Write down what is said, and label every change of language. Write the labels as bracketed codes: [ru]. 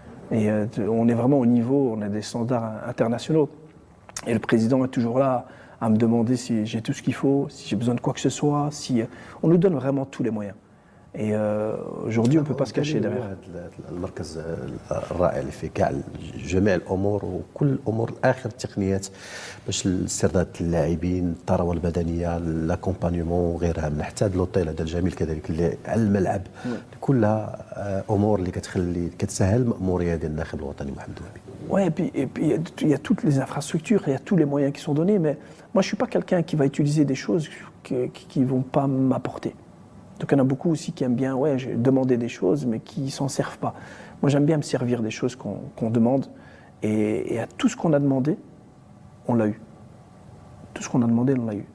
[fr] Et on est vraiment au niveau, on a des standards internationaux. Et le président est toujours là à me demander si j'ai tout ce qu'il faut, si j'ai besoin de quoi que ce soit. On nous donne vraiment tous les moyens. Et aujourd'hui, on ne peut pas se cacher derrière. [ar] المركز الرائع اللي فيه كاع جميع الامور وكل الامور اخر التقنيات باش استرداد اللاعبين، الثروه البدنيه، لاكومبانيمون وغيرها، من حتى هذا لوطيل هذا الجميل كذلك اللي على الملعب، كلها امور اللي كتسهل المأموريه ديال الناخب الوطني محمد وهبي. [fr] Ouais, et puis il y a toutes les infrastructures, il y a tous les moyens qui sont donnés, mais moi je ne suis pas quelqu'un qui va utiliser des choses qui ne vont pas m'apporter. Donc il y en a beaucoup aussi qui aiment bien demander des choses, mais qui ne s'en servent pas. Moi j'aime bien me servir des choses qu'on demande, et à tout ce qu'on a demandé, on l'a eu. Tout ce qu'on a demandé, on l'a eu.